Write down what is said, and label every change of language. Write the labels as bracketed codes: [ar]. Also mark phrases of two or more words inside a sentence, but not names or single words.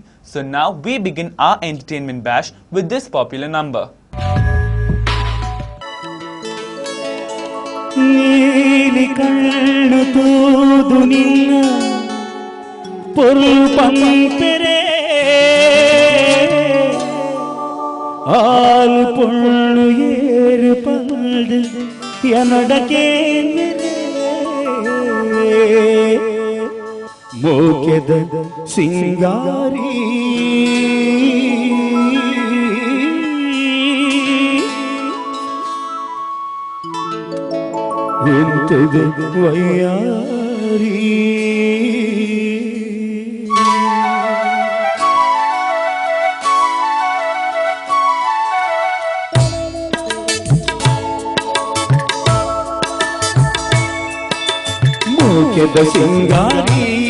[en] So now we begin our entertainment bash with this popular number. [tcy] ಆಲ್ ಪೊಳ್ಳು ಏರು ಪಲ್ದು ಎನಡಕೆ ಮೋಕೆದ ಸಿಂಗಾರಿ ಎಂತದು ವಯ್ಯಾರಿ ಮೋಕೆದ ಸಿಂಗಾರಿ